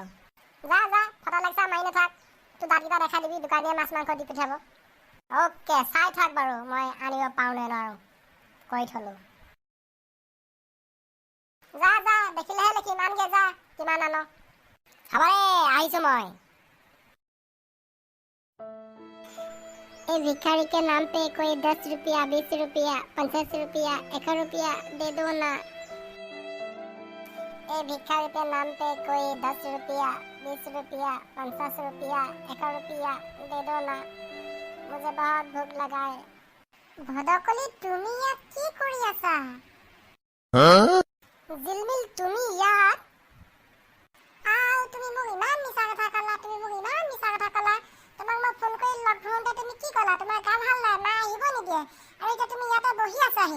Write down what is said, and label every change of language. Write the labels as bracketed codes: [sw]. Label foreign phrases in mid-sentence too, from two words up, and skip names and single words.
[as] যা ফটা লেকচাৰ মাৰি নাথাক, তোৰ দাঁতকেইটা দেখাই দিবি, দোকানীয়ে মাছ মাংস দি পঠিয়াব। অ'কে, চাই থাক বাৰু মই আনিব পাৰো নে নোৱাৰো, কৈ থলো। যা দেখিলেহে লিখিম, আনগে যা কিমান আন। হ'ব দে আহিছো মই। [hi] भिखारी के नाम पे कोई 10 रुपया 20 रुपया 50 रुपया 1 रुपया दे दो ना। भिखारी के नाम पे कोई 10 रुपया 20 रुपया 50 रुपया 1 रुपया दे दो ना, मुझे बहुत भूख लगा है। [as] ভদকলি তুমি ইয়াত কি কৰি আছা? জিলমিল তুমি ইয়াত? তুমি মোক ইমান মিছা কথা ক'লা, তোমাক মই ফোন কৰি লগ ধৰোঁতে তুমি কি ক'লা? তোমাৰ গা ভাল নাই, মা আহিব নিদিয়ে, আৰু এতিয়া তুমি ইয়াতে বহি আছাহি।